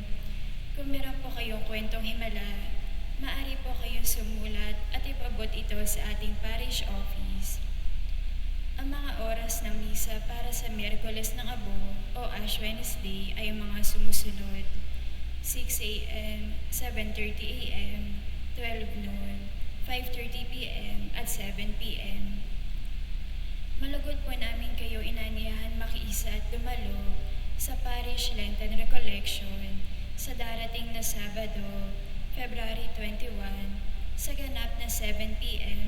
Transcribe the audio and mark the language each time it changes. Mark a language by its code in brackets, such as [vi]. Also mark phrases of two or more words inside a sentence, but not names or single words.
[tl] Kung meron po kayong kwentong himala, maaari po kayong sumulat at ipabot ito sa ating parish office. Ang mga oras ng misa para sa Miyerkules ng Abo o Ash Wednesday ay mga sumusunod: 6 a.m., 7:30 a.m., 12 noon, 5:30 p.m. at 7 p.m. Malugod po namin kayo inaniyahan makiisa at dumalo sa Parish Lenten Recollection sa darating na Sabado, February 21, sa ganap na 7 p.m.